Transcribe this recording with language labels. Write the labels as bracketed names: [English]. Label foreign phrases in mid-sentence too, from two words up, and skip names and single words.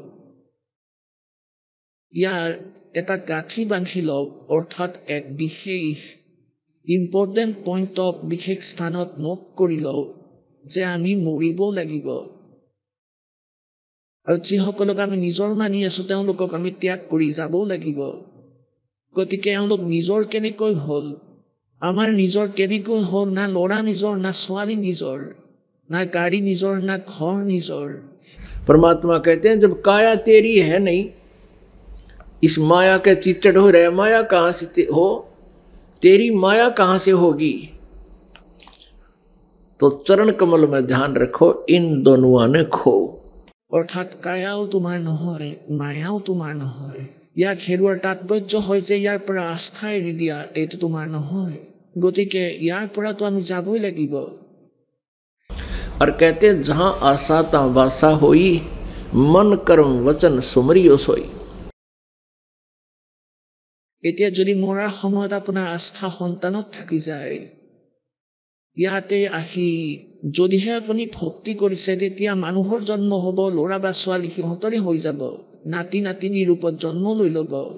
[Assamese] ইয়াৰ এটা গাঁঠি বান্ধি লওক, অৰ্থাৎ এক বিশেষ [English] important point [Assamese] বিশেষ স্থানত নোট কৰি লওক যে আমি মৰিবও লাগিব। আৰু যিসকলক আমি নিজৰ মানি আছো, তেওঁলোকক আমি ত্যাগ কৰি যাবও লাগিব। গতিকে এওঁলোক নিজৰ কেনেকৈ হ'ল, আমাৰ নিজৰ কেনেকৈ হ'ল? না ল'ৰা নিজৰ, না ছোৱালী নিজৰ, না গাড়ী নিজৰ, না ঘৰ নিজৰ। [Hindi] परमात्मा कहते हैं जब काया तेरी है नहीं, इस माया के चिचड़ हो रहे, माया कहाँ से हो, तेरी माया कहाँ से होगी? तो चरण कमल में ध्यान रखो, इन दोनों ने खो। [Assamese] অৰ্থাৎ কায়াও তোমাৰ নহয়, মায়াও তোমাৰ নহয়। ইয়াক হেৰুৱাৰ তাৎপৰ্য হয় যে ইয়াৰ পৰা আস্থা এৰি দিয়া, এইটো তোমাৰ নহয়। গতিকে ইয়াৰ পৰাতো আমি যাবই লাগিব। [Hindi] और कहते जहां आशा ता वासा होई, मन कर्म वचन सुमरियो सोई। [Assamese] এতিয়া যদি মৰাৰ সময়ত আপোনাৰ আস্থা সন্তানত থাকি যায়, ইয়াতে আহি যদিহে আপুনি ভক্তি কৰিছে, তেতিয়া মানুহৰ জন্ম হ'ব, ল'ৰা বা ছোৱালী সিহঁতৰে হৈ যাব, নাতি নাতিনীৰ ৰূপত জন্ম লৈ ল'ব।